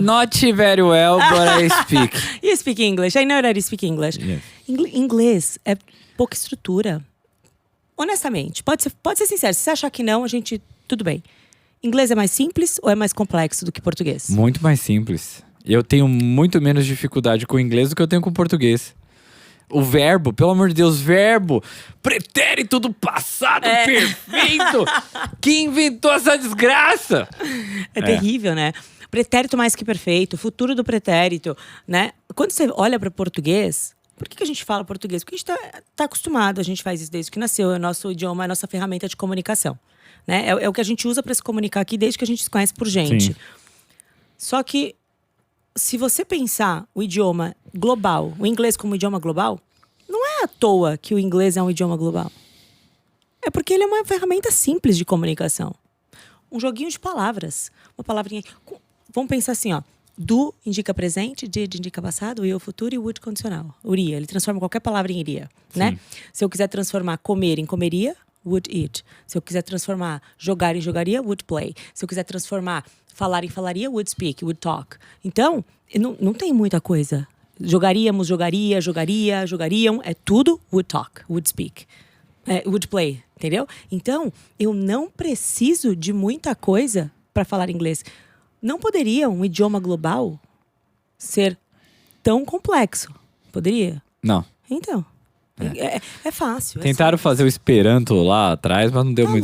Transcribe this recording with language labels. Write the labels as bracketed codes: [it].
[en] Not very well, but I speak. You speak English. I know that you speak English. Yes. [pt] Inglês é pouca estrutura. Honestamente, pode ser sincero. Se você achar que não, tudo bem. Inglês é mais simples ou é mais complexo do que português? Muito mais simples. Eu tenho muito menos dificuldade com o inglês do que eu tenho com o português. O verbo, pelo amor de Deus, verbo, pretérito do passado perfeito. Quem inventou essa desgraça? É terrível, né? Pretérito mais que perfeito, futuro do pretérito, né? Quando você olha para português, por que a gente fala português? Porque a gente tá acostumado, a gente faz isso desde que nasceu, é o nosso idioma, é a nossa ferramenta de comunicação, né? É o que a gente usa para se comunicar aqui desde que a gente se conhece por gente. Sim. Só que se você pensar o idioma global, o inglês como idioma global, não é à toa que o inglês é um idioma global. É porque ele é uma ferramenta simples de comunicação. Um joguinho de palavras. Uma palavrinha. Vamos pensar assim, ó. Do indica presente, did indica passado, will futuro e would condicional. Uria. Ele transforma qualquer palavra em iria, né? Se eu quiser transformar comer em comeria, [en] would eat. [pt] Se eu quiser transformar jogar em jogaria, [en] would play. [pt] Se eu quiser transformar falar em falaria, [en] would speak, would talk. [pt] Então, não tem muita coisa. Jogaríamos, jogariam. É tudo [en] would talk, would speak, would play, [pt] entendeu? Então, eu não preciso de muita coisa para falar inglês. Não poderia um idioma global ser tão complexo? Poderia? Não. Então, é fácil. Tentaram fazer o Esperanto lá atrás, mas não deu muito